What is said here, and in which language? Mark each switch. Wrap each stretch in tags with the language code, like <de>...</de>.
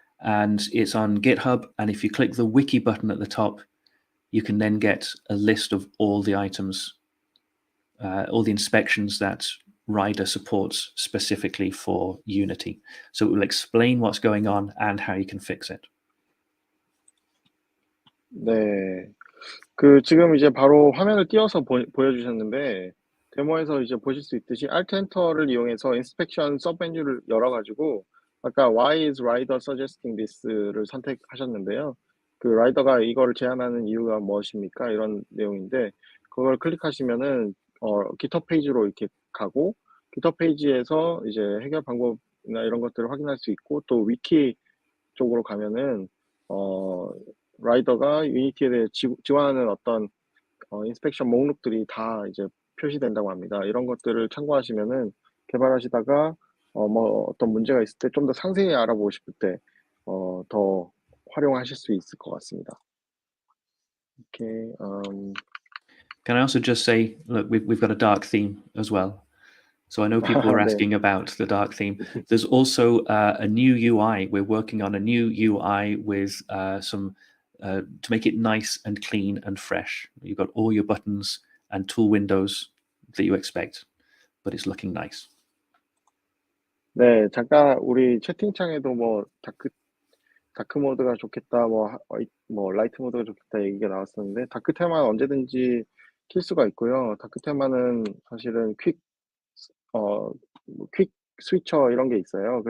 <en>And it's on GitHub. And if you click the wiki button at the top, you can then get a list of all the items, all the inspections that Rider supports specifically for Unity. So it will explain what's going on and how you can fix it.</en> <ko>네. 지금 이제 바로 화면을 띄워서 보여주셨는데, 데모에서 이제 보실 수 있듯이 Alt Enter를 이용해서 인스펙션 서브 메뉴를 열어가지고, 아까</ko> <en>Why is Rider suggesting this</en> <ko>를 선택하셨는데요. 라이더가 이거를 제안하는 이유가 무엇입니까? 이런 내용인데, 그걸 클릭하시면은, GitHub 페이지로 이렇게 가고, GitHub 페이지에서 이제 해결 방법이나 이런 것들을 확인할 수 있고, 또 위키 쪽으로 가면은, 라이더가 유니티에 대해 지원하는 어떤 인스펙션 목록들이 다 이제 표시된다고 합니다. 이런 것들을 참고하시면은 개발하시다가 어떤 문제가 있을 때 좀 더 상세히 알아보고 싶을 때 더 활용하실 수 있을 것 같습니다.</ko> <en>Can I also just say, look, we've got a dark theme as well. So I know people are</en> <ko>네.</ko> <en>asking about the dark theme. There's also a new UI. We're working on a new UI with some to make it nice and clean and fresh. You've got all your buttons and tool windows that you expect, but it's looking nice.</en> <ko>네, 잠깐 우리 채팅창에도 뭐 다크 모드가 좋겠다, 뭐 라이트 모드가 좋겠다 얘기가 나왔었는데 다크 테마는 언제든지 킬 수가 있고요. 다크 테마는 사실은 퀵 스위처 이런 게 있어요.</ko>